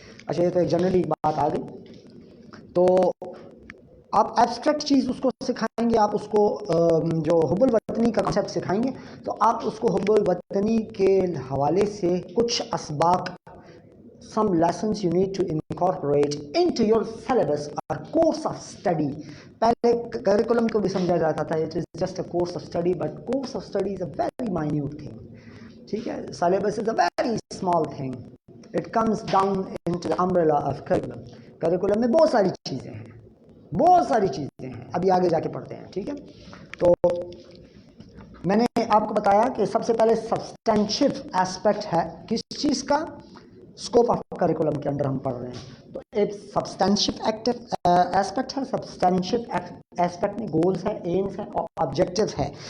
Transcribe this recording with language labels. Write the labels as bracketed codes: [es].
[ur] اچھا یہ تو ایک جنرلی بات آ گئی. تو آپ ایبسٹریکٹ چیز اس کو سکھائیں گے، آپ اس کو جو حب الوطنی کا کانسیپٹ سکھائیں گے تو آپ اس کو حب الوطنی کے حوالے سے کچھ اسباق، [en] some lessons you need to incorporate into your syllabus or course of study. [ur] پہلے کریکولم کو بھی سمجھا جاتا تھا [en] it is just a course of study, but course of study is a very minute thing. [ur] ٹھیک ہے. [en] syllabus is a very small thing. It comes down into the umbrella of curriculum. [ur] Curriculum میں بہت ساری چیزیں ہیں، بہت ساری چیزیں ہیں، ابھی آگے جا کے پڑھتے ہیں. ٹھیک ہے. تو میں نے آپ کو بتایا کہ سب سے پہلے سبسٹینشیو ایسپیکٹ ہے کس چیز کا؟ اسکوپ آف کریکولم کے اندر ہم پڑھ رہے ہیں. تو ایک سبسٹینشیو ایسپیکٹ ہے. سبسٹینشیو ایسپیکٹ میں گولز ہے، ایمز ہے اور آبجیکٹیو ہے.